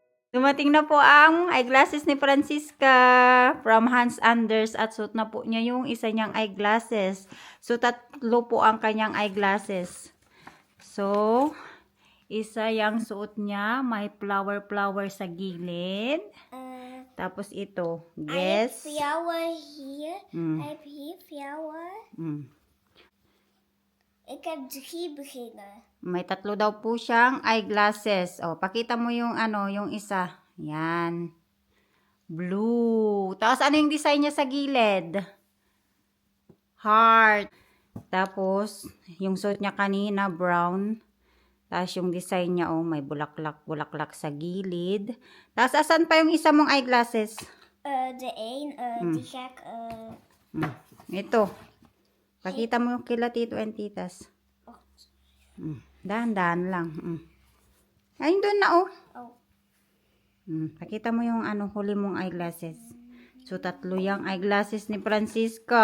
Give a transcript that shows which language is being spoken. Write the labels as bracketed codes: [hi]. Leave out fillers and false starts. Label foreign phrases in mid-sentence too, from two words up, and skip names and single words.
[tl] Dumating na po ang eyeglasses ni Francisca from Hans Anders at suot na po niya yung isa niyang eyeglasses. So, tatlo po ang kanyang eyeglasses. So, isa yung suot niya, may flower sa gilid. Tapos ito, [en] guess. I have flower here. Mm. I have here flower. [nl] Ik heb 3 beginnen. [tl] May tatlo daw po siyang eyeglasses. O, pakita mo yung yung isa. Yan. Blue. Tapos ano yung design niya sa gilid? Heart. Tapos, yung suot niya kanina, brown. Tapos yung design niya, may bulaklak sa gilid. Tapos, asan pa yung isa mong eyeglasses? [nl] De een, die ga ik... [tl] Ito. Pakita mo yung kila tito and titas. Dahan-dahan lang. Ayun doon na, Oh. Pakita mo yung huli mong eyeglasses. So, tatlo yung eyeglasses ni Francisca.